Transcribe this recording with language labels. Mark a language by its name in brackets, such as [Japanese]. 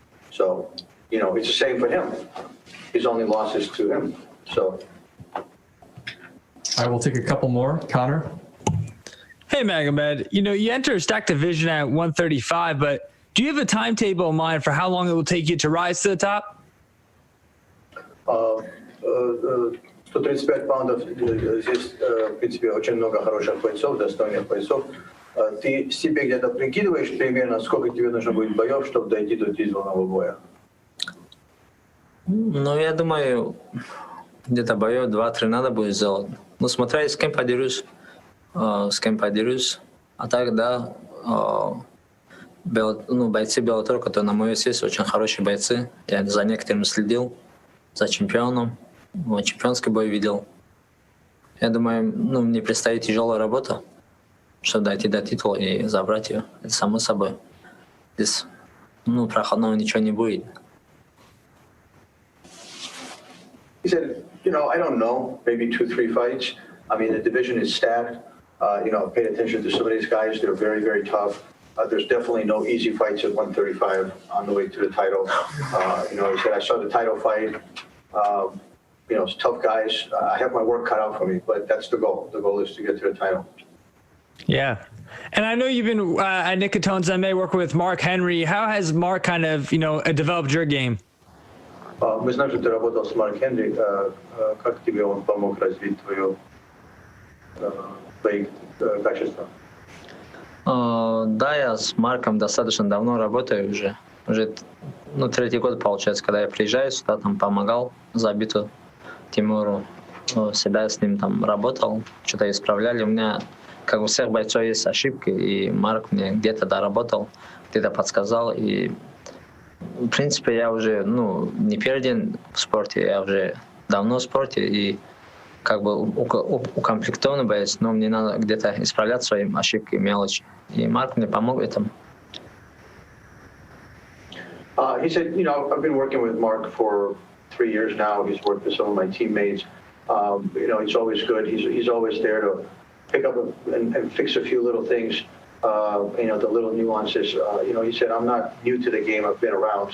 [English] So, it's the same for him. His only losses to him. So. I will take a couple more. Connor? Hey, Magomed. You enter a stacked division at 135, but do you have a timetable in mind for how long it will take you to rise to the top? [Russian] 135 паундов, здесь, в принципе, очень много хороших бойцов, достойных бойцов. Ты себе где-то прикидываешь примерно, сколько тебе нужно будет боев, чтобы дойти до титульного боя? Ну, я думаю, где-то боев 2-3 надо будет сделать. Ну, смотря с кем подерусь. А так, да, бойцы Bellator, которые на мою сессию, очень хорошие бойцы. Я за некоторыми следил, за чемпионом, чемпионский бой видел. Я думаю, мне предстоит тяжелая работа, чтобы дойти до титула и забрать ее. Это само собой. Здесь, проходного ничего не будет. [English] He said, I don't know, maybe 2-3 fights. I mean, the division is stacked. Pay attention to some of these guys. They're very, very tough. There's definitely no easy fights at 135 on the way to the title. He said, I saw the title fight. It's tough guys. I have my work cut out for me, but that's the goal. The goal is to get to the title. Yeah. And I know you've been at Nicatone's MMA working with Mark Henry. How has Mark kind of, developed your game? [Russian] Мы знаем, что ты работал с Марк Хенри. Как тебе он помог развить твои качества? Да, я с Марком достаточно давно работаю уже. Уже 3-й год получается, когда я приезжаю сюда, там помогал Забиту Тимуру. Всегда с ним там работал, что-то исправляли. У меня, как у всех бойцов, есть ошибки, и Марк мне где-то доработал, где-то подсказал. И в принципе, я уже, не первый день в спорте, я уже давно в спорте, и как бы укомплектованный боец, но мне надо где-то исправлять свои ошибки, мелочи. И Марк мне помог в этом. [English] He said, I've been working with Mark for 3 years now. He's worked with some of my teammates. He's always good. He's always there to pick up and fix a few little things. The little nuances. He said, I'm not new to the game. I've been around.